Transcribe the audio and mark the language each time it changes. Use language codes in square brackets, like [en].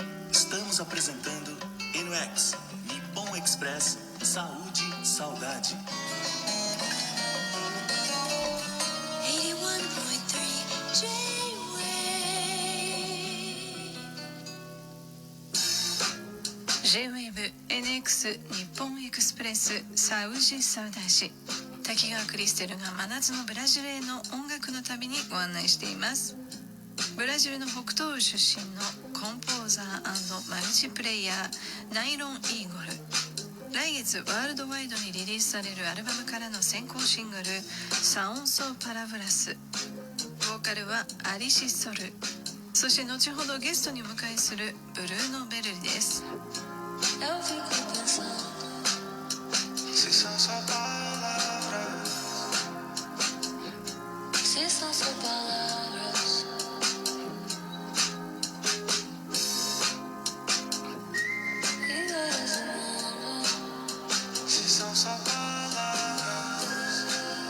[pt] Estamos apresentando NX Nippon Express Saúde Saudade. [ja] 81.3 J-Wave J-Wave NX 日本エクスプレスサウジサウダージ、滝川クリステルが真夏のブラジルへの音楽の旅にご案内しています。ブラジルの北東部出身のコンポーザー&マルチプレイヤーナイロン・イーゴル。来月ワールドワイドにリリースされるアルバムからの先行シングルサオンソパラブラス。ボーカルはアリシソル、そして後ほどゲストにお迎えするブルーノ・ベルリです。 [pt] Eu fico pensando se são só palavras, se são só palavras. E resumando, se são só palavras.